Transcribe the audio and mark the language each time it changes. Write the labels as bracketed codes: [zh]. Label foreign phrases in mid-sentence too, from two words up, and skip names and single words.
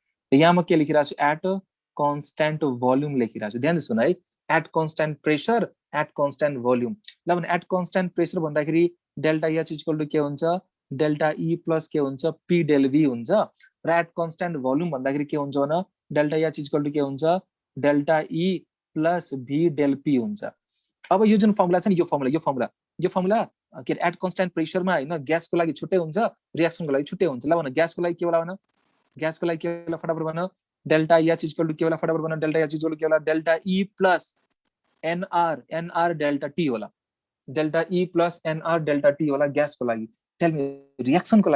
[ne] र यहाँ म के लेखिरहेको छु, [en] at constant volume [ne] लेखिरहेको छु। ध्यान सुन है, [en] at constant pressure at constant volume. [ne] ल भने [en] at constant pressure [ne] भन्दाखेरि [en] delta H equal to [ne] के हुन्छ, [en] delta E plus [ne] के हुन्छ [en] P del V [ne] हुन्छ, र [en] at constant volume [ne] भन्दाखेरि के हुन्छ भने [en] delta H equal to [ne] के हुन्छ, [en] delta E plus V del P [ne] हुन्छ। अब यो जुन फर्मुला छ नि, यो फर्मुला के [en] at constant pressureमा [ne] हैन ग्यासको लागि छुट्टै हुन्छ, रियाक्सनको लागि छुट्टै हुन्छ। ल भन ग्यासको लागि के होला भन, ग्यासको लागि के होला फटाफट भन, [en] delta H equal to [ne] के होला फटाफट भन [en] delta H equal to [ne] के होला डेल्टा [en] E plus nR delta T होला delta E plus nR delta T [ne] होला ग्यास को लागि [en] tell me [ne] रिएक्सन को लागि